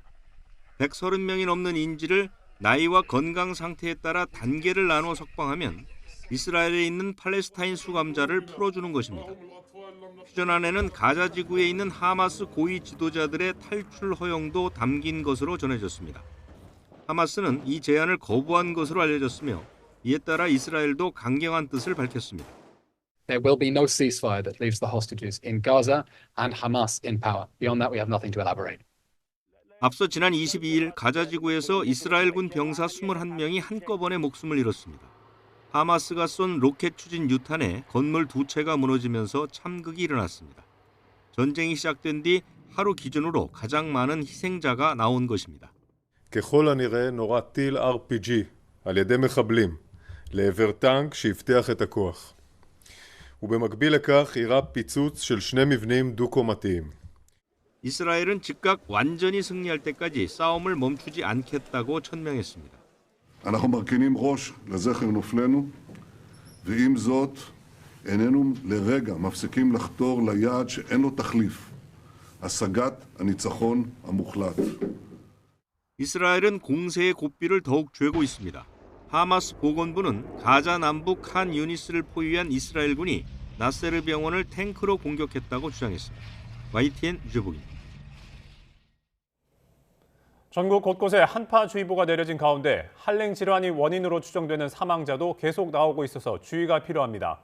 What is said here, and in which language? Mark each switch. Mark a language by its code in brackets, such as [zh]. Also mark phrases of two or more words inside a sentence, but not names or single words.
[ko] 130명이 넘는 인질을 나이와 건강 상태에 따라 단계를 나누어 석방하면 이스라엘에 있는 팔레스타인 수감자를 풀어주는 것입니다. 휴전안에는 가자 지구에 있는 하마스 고위 지도자들의 탈출 허용도 담긴 것으로 전해졌습니다. 하마스는 이 제안을 거부한 것으로 알려졌으며 이에 따라 이스라엘도 강경한 뜻을 밝혔습니다. [en] There will be no ceasefire that leaves the hostages in Gaza and Hamas in power. Beyond that, we have nothing to elaborate. [ko] 앞서 지난 22일 가자 지구에서 이스라엘군 병사 21명이 한꺼번에 목숨을 잃었습니다. 하마스가 쏜 로켓 추진 유탄에 건물 2채가 무너지면서 참극이 일어났습니다. 전쟁이 시작된 뒤 하루 기준으로 가장 많은 희생자가 나온 것입니다. [he] ככל הנראה נורה טיל RPG על ידי מחבלים לעבר טנק שהבטיח את הכוח. ובמקביל לכך אירע פיצוץ של 2 מבנים דו-קומתיים. [ko] 이스라엘은 즉각 완전히 승리할 때까지 싸움을 멈추지 않겠다고 천명했습니다. [he] אנחנו מרכינים ראש לזכר נופלנו, ועם זאת איננו לרגע מפסיקים לחתור ליעד שאין לו תחליף, השגת הניצחון המוחלט. [ko] 이스라엘은 공세의 고삐를 더욱 쬐고 있습니다. 하마스 보건부는 가자 남부 칸 유니스를 포위한 이스라엘군이 나세르 병원을 탱크로 공격했다고 주장했습니다. YTN 유재복입니다. 전국 곳곳에 한파주의보가 내려진 가운데 한랭 질환이 원인으로 추정되는 사망자도 계속 나오고 있어서 주의가 필요합니다.